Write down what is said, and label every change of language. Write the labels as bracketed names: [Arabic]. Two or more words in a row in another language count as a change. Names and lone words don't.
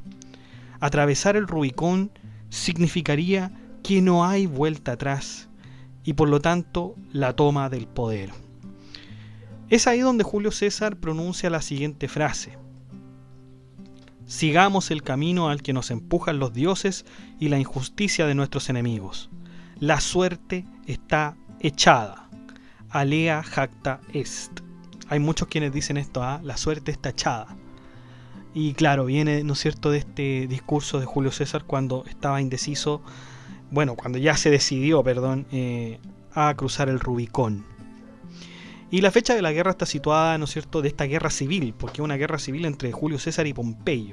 [Spanish] Atravesar el Rubicón significaría que no hay vuelta atrás y por lo tanto la toma del poder. Es ahí donde Julio César pronuncia la siguiente frase: sigamos el camino al que nos empujan los dioses y la injusticia de nuestros enemigos. La suerte está echada. [Latin] Alea jacta est. [Spanish] Hay muchos quienes dicen esto, la suerte está echada. Y claro, viene, ¿no es cierto?, de este discurso de Julio César cuando estaba indeciso, cuando ya se decidió, a cruzar el Rubicón. Y la fecha de la guerra está situada, ¿no es cierto?, de esta guerra civil, porque es una guerra civil entre Julio César y Pompeyo.